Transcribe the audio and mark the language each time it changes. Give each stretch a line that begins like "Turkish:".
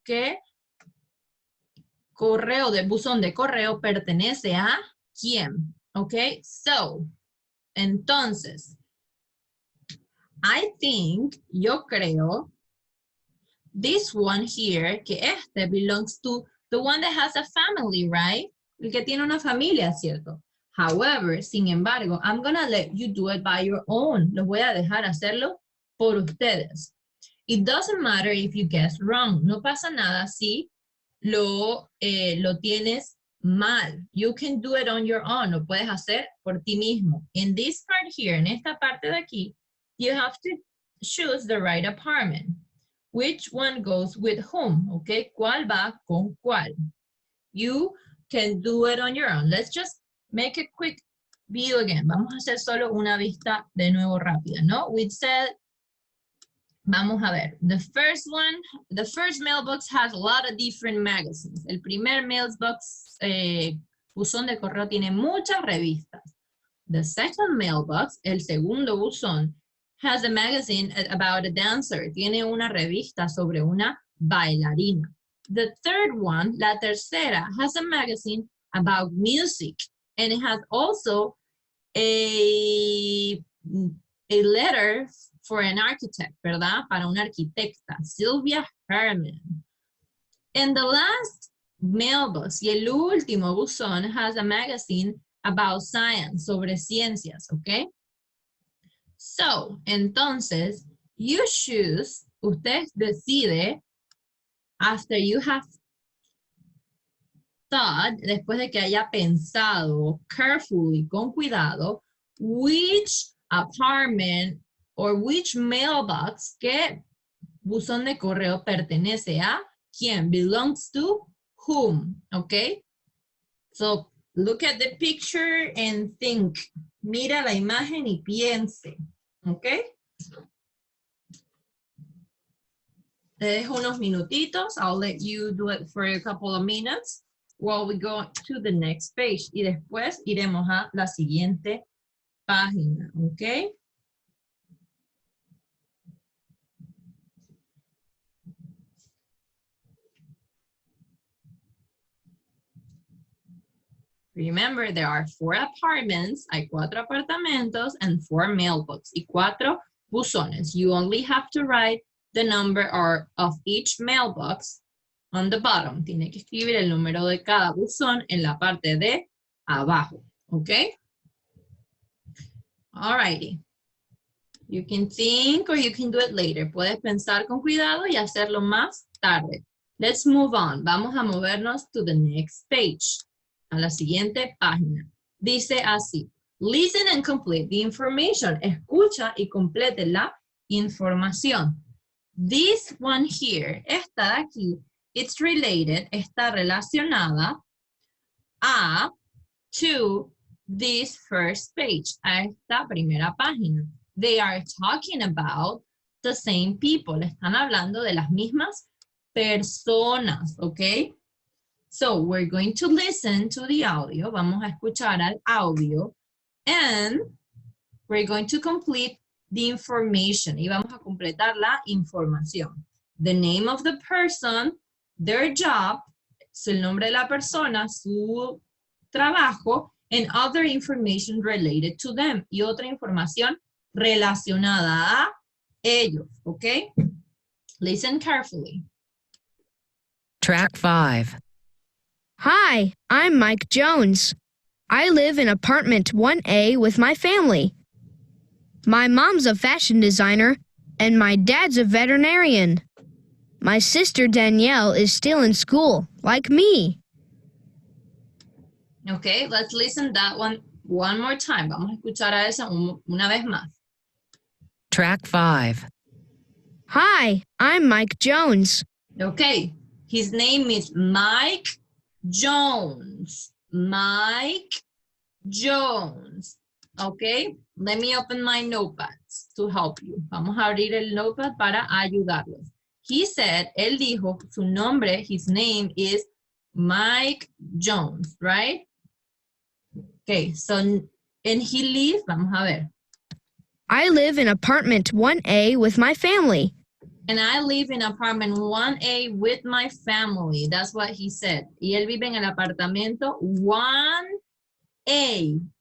Spanish: ¿Qué correo de buzón de correo pertenece a quién?
English: Okay, so,
Spanish: entonces,
English: I think,
Spanish: yo creo,
English: this one here,
Spanish: que este
English: belongs to the one that has a family, right?
Spanish: El que tiene una familia, ¿cierto?
English: However,
Spanish: sin embargo,
English: I'm gonna let you do it by your own.
Spanish: Los voy a dejar hacerlo por ustedes.
English: It doesn't matter if you guess wrong.
Spanish: No pasa nada si lo tienes mal.
English: You can do it on your own.
Spanish: Lo puedes hacer por ti mismo.
English: In this part here,
Spanish: en esta parte de aquí,
English: you have to choose the right apartment. Which one goes with whom? Okay,
Spanish: ¿cuál va con cuál?
English: You can do it on your own. Let's just make a quick view again.
Spanish: Vamos a hacer solo una vista de nuevo rápida, ¿no?
English: We said,
Spanish: vamos a ver.
English: The first mailbox has a lot of different magazines.
Spanish: El primer mailbox, buzón de correo, tiene muchas revistas.
English: The second mailbox,
Spanish: el segundo buzón,
English: has a magazine about a dancer.
Spanish: Tiene una revista sobre una bailarina.
English: The third one,
Spanish: la tercera,
English: has a magazine about music. And it has also a letter for an architect, ¿verdad?
Spanish: Para una arquitecta,
English: Sylvia Herman. And the last mailbox,
Spanish: y el último buzón,
English: has a magazine about science,
Spanish: sobre ciencias,
English: ¿ok? So,
Spanish: entonces,
English: you choose,
Spanish: usted decide,
English: after you have thought,
Spanish: después de que haya pensado
English: carefully,
Spanish: con cuidado,
English: which apartment or which mailbox,
Spanish: qué buzón de correo pertenece a quién,
English: belongs to whom, okay? So, look at the picture and think.
Spanish: Mira la imagen y piense, okay? Te dejo unos minutitos.
English: I'll let you do it for a couple of minutes while we go to the next page.
Spanish: Y después iremos a la siguiente página, ¿ok?
English: Remember, there are 4 apartments,
Spanish: hay 4 apartamentos,
English: and 4 mailboxes,
Spanish: y 4 buzones.
English: You only have to write the number of each mailbox on the bottom.
Spanish: Tiene que escribir el número de cada buzón en la parte de abajo, ¿ok?
English: Alrighty. You can think or you can do it later.
Spanish: Puedes pensar con cuidado y hacerlo más tarde.
English: Let's move on.
Spanish: Vamos a movernos
English: to the next page.
Spanish: A la siguiente página. Dice así.
English: Listen and complete the information.
Spanish: Escucha y complete la información.
English: This one here,
Spanish: esta de aquí,
English: it's related,
Spanish: está relacionada
English: to this first page,
Spanish: a esta primera página.
English: They are talking about the same people.
Spanish: Están hablando de las mismas personas,
English: ¿ok? So we're going to listen to the audio.
Spanish: Vamos a escuchar al audio.
English: And we're going to complete the information.
Spanish: Y vamos a completar la información.
English: The name of the person, their job,
Spanish: el nombre de la persona, su trabajo,
English: and other information related to them.
Spanish: Y otra información relacionada a ellos, ¿ok?
English: Listen carefully. Track 5. Hi, I'm Mike Jones. I live in apartment 1A with my family. My mom's a fashion designer, and my dad's a veterinarian. My sister Danielle is still in school, like me. Okay, let's listen that one more time.
Spanish: Vamos a escuchar a esa una vez más.
English: Track 5. Hi, I'm Mike Jones. Okay, his name is Mike Jones. Mike Jones. Okay, let me open my notepads to help you.
Spanish: Vamos a abrir el notepad para ayudarlos.
English: He said,
Spanish: él dijo, su nombre,
English: his name is Mike Jones, right? Okay, so, and he lives,
Spanish: vamos a ver.
English: I live in apartment 1A with my family. And I live in apartment 1A with my family. That's what he said.
Spanish: Y él vive en el apartamento 1A.